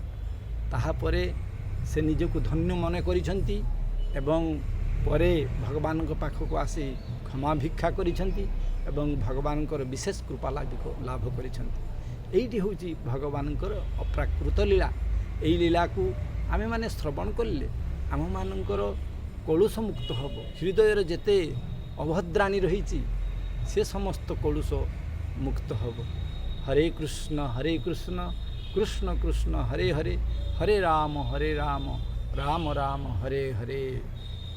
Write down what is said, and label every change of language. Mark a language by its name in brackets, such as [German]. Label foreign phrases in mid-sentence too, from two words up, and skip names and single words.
[Odia] ତାହାପରେ ସେ ନିଜକୁ ଧନ୍ୟ ମନେ କରିଛନ୍ତି ଏବଂ ପରେ ଭଗବାନଙ୍କ ପାଖକୁ ଆସି କ୍ଷମା ଭିକ୍ଷା କରିଛନ୍ତି ଏବଂ ଭଗବାନଙ୍କର ବିଶେଷ କୃପା ଲାଭ କରିଛନ୍ତି। ଏଇଟି ହେଉଛି ଭଗବାନଙ୍କର ଅପ୍ରାକୃତ ଲୀଳା। ଏଇ ଲୀଳାକୁ ଆମେମାନେ ଶ୍ରବଣ କଲେ ଆମମାନଙ୍କର କଳୁଷ ମୁକ୍ତ ହେବ। ହୃଦୟରେ ଯେତେ ଅଭଦ୍ରାଣୀ ରହିଛି ସେ ସମସ୍ତ କଳୁଷ ମୁକ୍ତ ହେବ। [Sanskrit] हरे कृष्ण कृष्ण कृष्ण हरे हरे, हरे राम राम राम हरे हरे।